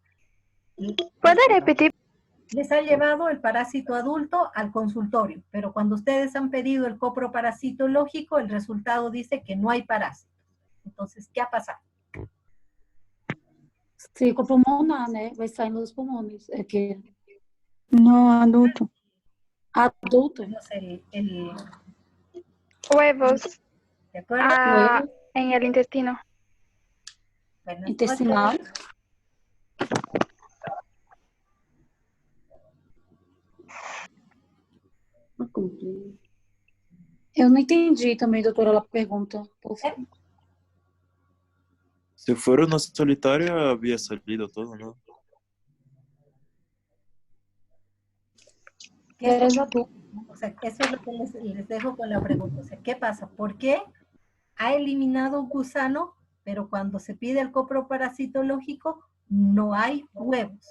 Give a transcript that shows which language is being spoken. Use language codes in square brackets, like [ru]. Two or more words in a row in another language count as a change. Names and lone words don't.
[es] ¿Puede repetir? Les ha llevado el parásito adulto al consultorio, pero cuando ustedes han pedido el coproparasitológico, el resultado dice que no hay parásito. Entonces, ¿qué ha pasado? Ciclo pulmonar, [pt] né? Vai sair nos pulmões. É que [es] No, adulto. adulto. Huevos. ¿De acuerdo? Huevos, En el intestino. Buenas intestinal. noches. No cumplí. [pt] Eu não entendi também, doutora, a pergunta. [es] Por favor. Si fuera una solitaria, había salido todo, ¿no? Eres adulto. O sea, eso es lo que les dejo con la pregunta. O sea, ¿qué pasa? ¿Por qué ha eliminado un gusano, pero cuando se pide el coproparasitológico no hay huevos?